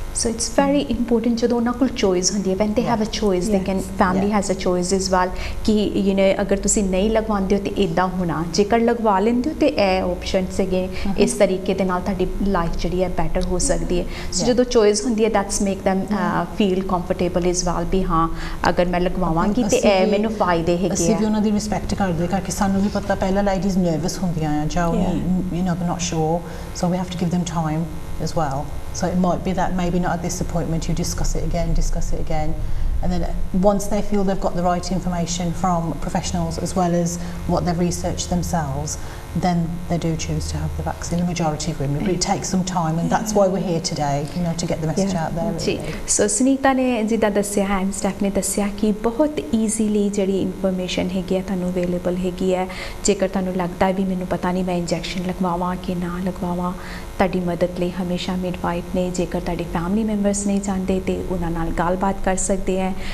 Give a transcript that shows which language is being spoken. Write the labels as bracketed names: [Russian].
[Punjabi] So it's very important ਜਦੋਂ ਉਹਨਾਂ ਕੋਲ choice ਹੁੰਦੀ ਹੈ [English] when they have a choice they can family has a choice as well [Punjabi] ਕਿ you know ਅਗਰ ਤੁਸੀਂ ਨਹੀਂ ਲਗਵਾਉਂਦੇ ਹੋ ਤੇ ਇਦਾਂ ਹੋਣਾ ਜੇਕਰ ਲਗਵਾ ਲੈਂਦੇ ਹੋ ਤੇ ਇਹ ਆਪਸ਼ਨ ਸੀਗੇ ਇਸ ਤਰੀਕੇ ਦੇ ਨਾਲ ਤੁਹਾਡੀ ਲਾਈਫ ਜਿਹੜੀ ਹੈ ਬੈਟਰ ਹੋ ਸਕਦੀ ਹੈ ਸੋ ਜਦੋਂ choice ਹੁੰਦੀ ਹੈ [English] that's make them feel comfortable as well [Punjabi] ਵੀ ਹਾਂ ਅਗਰ ਮੈਂ ਲਗਵਾਵਾਂਗੀ ਤੇ ਇਹ ਮੈਨੂੰ ਫਾਇਦੇ ਹੈਗੇ ਅਸੀਂ ਵੀ ਉਹਨਾਂ ਦੀ ਰਿਸਪੈਕਟ ਕਰਦੇ ਕਰਕੇ ਸਾਨੂੰ ਵੀ ਪਤਾ ਪਹਿਲਾਂ ladies nervous ਹੁੰਦੀਆਂ ਆ ਜਾਂ [English] you know they're not sure so we have to give them time as well. So it might be that maybe not at this appointment you discuss it again and then once they feel they've got the right information from professionals as well as what they've researched themselves then they do choose to have the vaccine, the majority of women, but it takes some time and that's why we're here today, you know, to get the message out there really. [Punjabi] So Sunita ਨੇ ਜਿੱਦਾਂ ਦੱਸਿਆ ਹੈ Steff ਨੇ ਦੱਸਿਆ ਕਿ ਬਹੁਤ easily ਜਿਹੜੀ information ਹੈਗੀ ਹੈ ਤੁਹਾਨੂੰ ਅਵੇਲੇਬਲ ਹੈਗੀ ਹੈ ਜੇਕਰ ਤੁਹਾਨੂੰ ਲੱਗਦਾ ਵੀ ਮੈਨੂੰ ਪਤਾ ਨਹੀਂ ਮੈਂ ਇੰਜੈਕਸ਼ਨ ਲਗਵਾਵਾਂ ਕਿ ਨਾ ਲਗਵਾਵਾਂ ਤੁਹਾਡੀ ਮਦਦ ਲਈ ਹਮੇਸ਼ਾ ਮਿਡਵਾਈਫ ਨੇ ਜੇਕਰ ਤੁਹਾਡੇ ਫੈਮਿਲੀ ਮੈਂਬਰਸ ਨਹੀਂ ਚਾਹੁੰਦੇ ਤੇ ਉਹਨਾਂ ਨਾਲ ਗੱਲਬਾਤ ਕਰ ਸਕਦੇ ਹੈ